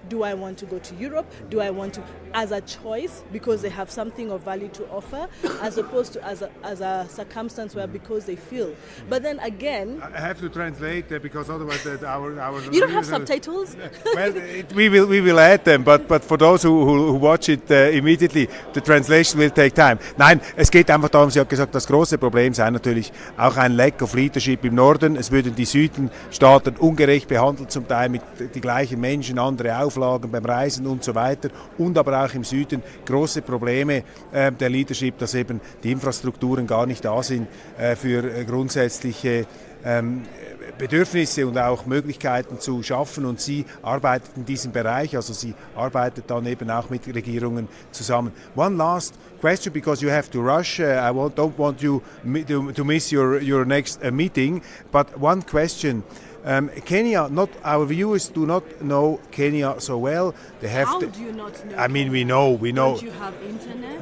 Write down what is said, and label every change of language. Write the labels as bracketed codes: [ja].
[en] Do I want to go to Europe? Do I want to, as a choice, because they have something of value to offer, as opposed to as a circumstance where because they feel. But then again, I have to translate because otherwise our you don't have subtitles. Well, we will add them, but for those who watch it immediately, the translation will take time. [de] Nein, es geht einfach darum. Sie hat gesagt, das große Problem sei natürlich auch ein [en] Lack of Leadership [de] im Norden. Es würden die Südenstaaten ungerecht behandelt, zum Teil mit die gleichen Menschen, andere Auflagen beim Reisen und so weiter. Und aber auch im Süden große Probleme der Leadership, dass eben die Infrastrukturen gar nicht da sind für grundsätzliche Bedürfnisse und auch Möglichkeiten zu schaffen, und sie arbeitet in diesem Bereich, also sie arbeitet dann eben auch mit Regierungen zusammen. [en] One last question, because you have to rush. I don't want you to miss your next meeting, but one question. Kenya, our viewers do not know Kenya so well. How do you not know? I mean, we know. Don't you have internet?